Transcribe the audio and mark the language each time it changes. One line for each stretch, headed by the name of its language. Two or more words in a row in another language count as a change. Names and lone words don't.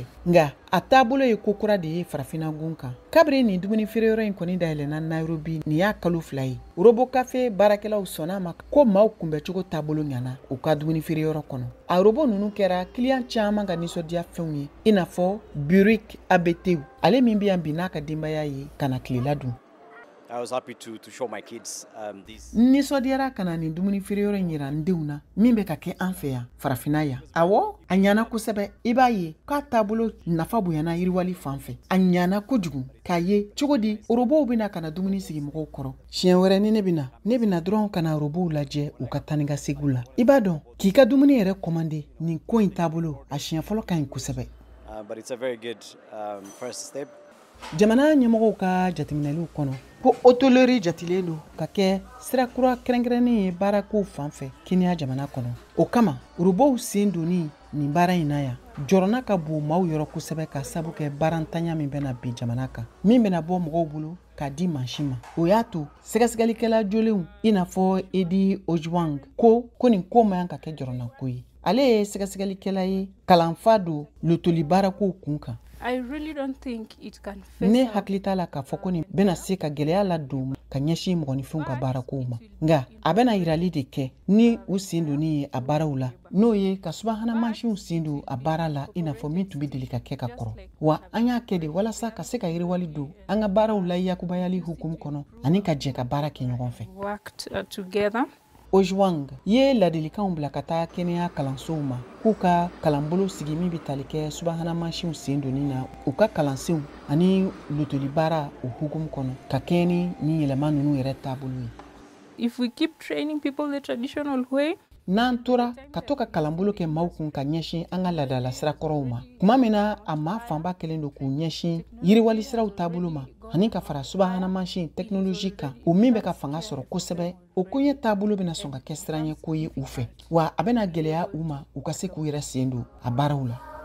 Bambara: Nga a taabolo ye ko kura de ye farafinna gun kan. Kabiri nin dumuni feere yɔrɔ in kɔni dayɛlɛnna Nairobi nin y'a kalo 2 ye. Robo Café baarakɛlaw sɔnna ma ko maaw kunbɛcogo taabolo ɲana u ka dumuni feere yɔrɔ kɔnɔ. A robo ninnu kɛra client caman ka nisɔndiya fɛnw ye i n'a fɔ Burik ABT ale min bɛ yan bi n'a ka denbaya ye ka na tilela dun.
English: I was happy to show my kids this.
Bambara: Nisɔndiyara ka na nin dumuni feere yɔrɔ in yira n denw na min bɛ ka kɛ an fɛ yan farafinna yan. Awɔ a ɲana kosɛbɛ i b'a ye k'a taabolo nafa bonyana yiriwali fan fɛ. A ɲana kojugu k'a ye cogo di Orobow bɛna ka na dumuni sigi mɔgɔw kɔrɔ. Siɲɛ wɛrɛ ni ne bɛna dɔrɔn ka na Orobow lajɛ u ka taa ni ka segiw la. I b'a dɔn k'i ka dumuni yɛrɛ commandé nin ko in taabolo a siɲɛ fɔlɔ ka ɲi kosɛbɛ.
English: But it's a very good first step.
Bambara: Jamana ɲɛmɔgɔw ka jateminɛliw kɔnɔ ko hôtellerie jatilen don ka kɛ sira kura kɛrɛnkɛrɛnnen ye baarako fan fɛ Kenya jamana kɔnɔ. O kama Urubow sen donni nin baara in na yan jɔrɔna ka bon maaw yɔrɔ kosɛbɛ ka sabu kɛ baarantanya min bɛna bin jamana kan min bɛna bɔ mɔgɔw bolo k'a di mansin ma. O y'a to sɛgɛsɛgɛlikɛla jolenw i n'a fɔ Eddie Ojwang ko nin ko man ka kɛ jɔrɔnako ye. Ale ye sɛgɛsɛgɛlikɛla ye kalanfa don lotoli baarakow kun kan.
English: I really don't think it can face.
Bambara: Ne hakili t'a la k'a fɔ ko nin bɛna se ka gɛlɛya ladon ka ɲɛsin mɔgɔninfinw ka baarakow ma. Nga a bɛna yirali de kɛ ni u sen donni ye a baaraw la n'o ye ka subahana mansinw sen don a baara la i n'a fɔ min tun bɛ deli ka kɛ ka kɔrɔ. Wa an y'a kɛ de walasa ka se ka yiriwali don an ka baaraw la yakubayali hukumu kɔnɔ ani ka jɛ ka baara kɛ ɲɔgɔn fɛ.
English: Worked together.
Bambara: Ojwang ye ladilikanw bila ka taa kɛnɛya kalansow ma k'u ka kalanbolo sigi min bɛ tali kɛ subahana mansinw sen donni na u ka kalansenw ani lotoli baara o hukumu kɔnɔ ka kɛɲɛ ni yɛlɛma ninnu yɛrɛ taabolo ye.
English: If we keep training people the traditional way,
Bambara: n'an tora ka to ka kalanbolo kɛ maaw kun ka ɲɛsin an ka laadala sirakɔrɔw ma kuma min na a maa fanba kɛlen don k'u ɲɛsin yiriwali siraw taabolo ma ani ka fara subahana mansin technologie kan o min bɛ ka fanga sɔrɔ kosɛbɛ o koɲɛ taabolo bɛna sɔn ka kɛ siranɲɛ ko ye u fɛ wa a bɛna gɛlɛya u ma u ka se k'u yɛrɛ sen don a baaraw la.